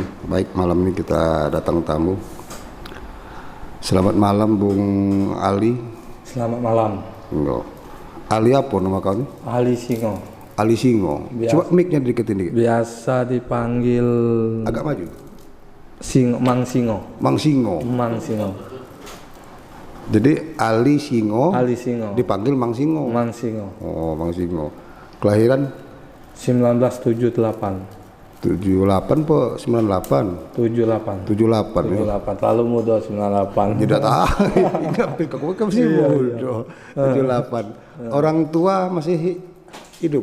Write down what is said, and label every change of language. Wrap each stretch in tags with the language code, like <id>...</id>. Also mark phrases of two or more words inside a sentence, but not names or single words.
<id>Baik, malam ini kita datang tamu. Selamat malam Bung Ali. Selamat malam. Enggak. Ali apa nama kamu? Ali Singo. Ali Singo. Coba mic-nya deketin dikit. Biasa dipanggil Agak maju. Mang Singo. Mang Singo. Mang Singo. Jadi Ali Singo. Ali Singo. Dipanggil Mang Singo. Mang Singo. Oh, Mang Singo. Kelahiran 1978. 78 po 98. 78. 78 ya. 78. Lalu muda 98. Tidak tahu. Ingat kamu sih muda. 78. Orang tua masih hidup.</id>